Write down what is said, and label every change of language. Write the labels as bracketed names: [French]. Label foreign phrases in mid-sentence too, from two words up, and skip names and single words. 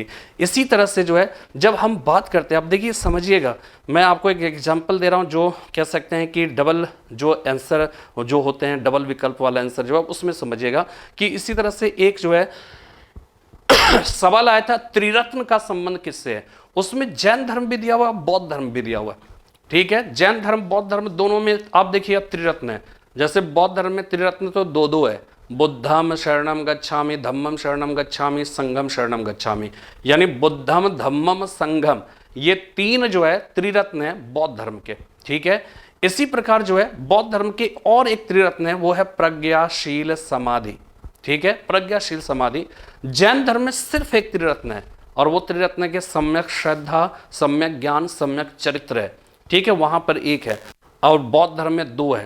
[Hindi] इसी तरह से जो है जब हम बात करते हैं, अब देखिए समझिएगा, मैं आपको एक एग्जांपल दे रहा हूं जो कह सकते हैं कि डबल जो आंसर जो होते हैं, डबल विकल्प वाला आंसर जो है उसमें समझिएगा कि इसी तरह से एक जो है सवाल आया था त्रिरत्न का संबंध किससे है। उसमें जैन धर्म भी दिया हुआ, बौद्ध धर्म भी दिया हुआ, ठीक है, जैन धर्म बौद्ध धर्म दोनों में आप देखिए अब त्रिरत्न है। जैसे बौद्ध धर्म में त्रिरत्न तो दो है, [Pali] बुद्धम शरणम गच्छामि, धम्मम शरणम गच्छामि, संघम शरणम गच्छामि, यानी बुद्धम धम्मम संघम, [Hindi] ये तीन जो है त्रिरत्न है बौद्ध धर्म के, ठीक है। इसी प्रकार जो है बौद्ध धर्म के और एक त्रिरत्न है, वो है प्रज्ञाशील समाधि, ठीक है, प्रज्ञाशील समाधि। जैन धर्म में सिर्फ एक त्रिरत्न है और वो त्रिरत्न के सम्यक श्रद्धा, सम्यक ज्ञान, सम्यक चरित्र है, ठीक है, वहां पर एक है, और बौद्ध धर्म में दो है।